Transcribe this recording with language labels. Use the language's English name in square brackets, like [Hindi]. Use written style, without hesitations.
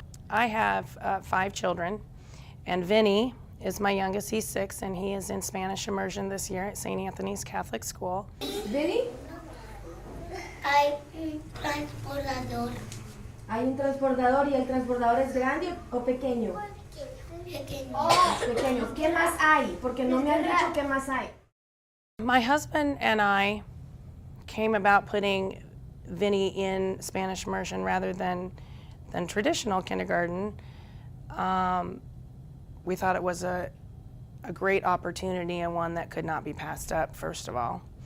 [English] I have 5 children, and Vinny is my youngest. He's 6, and he is in Spanish immersion this year at St. Anthony's Catholic School. Vinny? [Spanish] Hay un transbordador. Hay un transbordador, y el transbordador es grande o pequeño. Pequeño. Pequeño. ¿Qué más hay? Porque no me han dicho qué más hay. [English] My husband and I came about putting Vinny in Spanish immersion rather than traditional kindergarten. We thought it was a great opportunity and one that could not be passed up, first of all.